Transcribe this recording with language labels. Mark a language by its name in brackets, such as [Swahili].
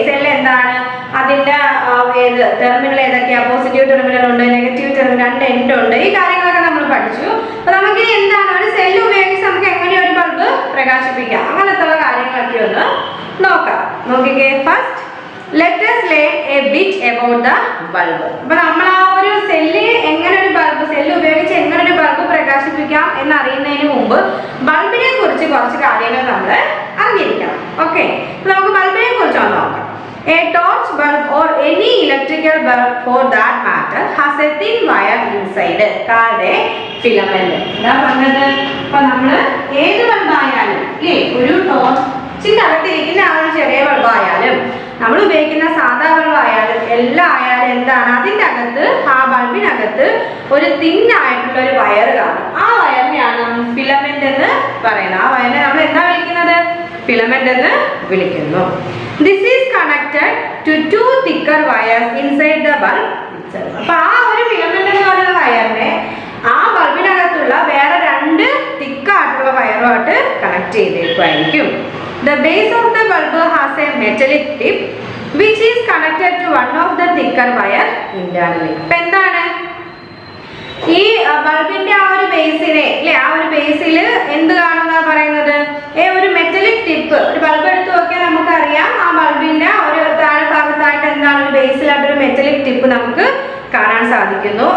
[Malayalam] Cell എന്താണ്, അതിൻ്റെ ഏത് ടെർമിനൽ ഏതൊക്കെയാണ്, പോസിറ്റീവ് ടെർമിനൽ ഉണ്ട്, നെഗറ്റീവ് ടെർമിനൽ, രണ്ട് എൻഡ് ഉണ്ട്, ഈ കാര്യങ്ങളൊക്കെ നമ്മൾ പഠിച്ചു. അപ്പോൾ നമുക്കിനി എന്താണ് ഒരു സെല്ല് ഉപയോഗിച്ച് നമുക്ക് എങ്ങനെ ഒരു ബൾബ് പ്രകാശിപ്പിക്കാം, അങ്ങനത്തെ കാര്യങ്ങളൊക്കെ ഒന്ന് നോക്കാം. നോക്കിക്കേ, first [English] let us learn a bit about the bulb. [Malayalam] അപ്പോൾ നമ്മൾ ആ ഒരു സെല്ല് എങ്ങനെ ഒരു ബൾബ് സെല്ല് ഉപയോഗിച്ച് എങ്ങനെ ഒരു ബൾബ് പ്രകാശിപ്പിക്കാം എന്നറിയുന്നതിന് മുമ്പ് ബൾബിനെ കുറിച്ച് കുറച്ച് കാര്യങ്ങൾ നമ്മൾ അറിഞ്ഞിരിക്കണം. ഓക്കെ, നമുക്ക് ബൾബിനെ കുറിച്ച് ഒന്ന് നോക്കാം. [English] A torch bulb or any electrical bulb for that matter has a thin wire inside called a filament. [Malayalam] എന്താ പറഞ്ഞത്? അപ്പോൾ നമ്മൾ ഏത് ബൾബായാലും അല്ലേ, ഒരു ടോർച്ചിൻ്റെ അകത്തിരിക്കുന്ന ആ ഒരു ചെറിയ ബൾബായാലും നമ്മൾ ഉപയോഗിക്കുന്ന സാധാ ബൾബായാലും എല്ലാം ആയാലും എന്താണ്, അതിൻ്റെ അകത്ത് ആ ബൾബിനകത്ത് ഒരു തിന്നായിട്ടുള്ള ഒരു വയർ കാണും. ആ വയറിനെയാണ് നമ്മൾ ഫിലമെന്റ് എന്ന് പറയുന്നത്. ആ വയറിനെ നമ്മൾ എന്താ വിളിക്കുന്നത്? ഫിലമെന്റ് എന്ന് വിളിക്കുന്നു. [English] This is connected to two thicker wires inside the bulb itself. [Malayalam] അപ്പോൾ ആ ഒരു ഫിലമെന്റ് എന്ന് പറയുന്ന വയറിനെ ആ ബൾബിനകത്തുള്ള വേറെ രണ്ട് തിക്കായിട്ടുള്ള വയറുമായിട്ട് connect ചെയ്തേക്കുമായിരിക്കും. [English] The base of the bulb has a metallic tip which is connected to one of the thicker wire internally. [Malayalam] അപ്പോൾ എന്താണ് ഈ ബൾബിന്റെ ആ ഒരു ബേസിനെ അല്ലെ, ആ ഒരു ബേസിൽ എന്ത് കാണുന്ന പറയുന്നത്? ഒരു മെറ്റലിക് ടിപ്പ്. ഒരു ബൾബ് എടുത്ത് നോക്കിയാൽ നമുക്കറിയാം ആ ബൾബിന്റെ ഒരു താഴെ ഭാഗത്തായിട്ട് എന്താണ് ഒരു ബേസിലായിട്ട് ഒരു മെറ്റലിക് ടിപ്പ് നമുക്ക് കാണാൻ സാധിക്കുന്നു.